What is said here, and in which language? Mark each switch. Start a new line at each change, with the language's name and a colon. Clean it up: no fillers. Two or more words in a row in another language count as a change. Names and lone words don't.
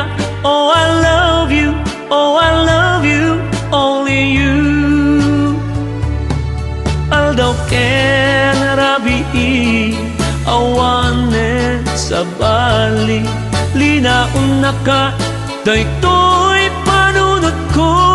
English: Oh I love you, oh I love you, only you.
Iloko: Aldaw ken rabii awanen sa bali linaon na ka daytoy panunod ko.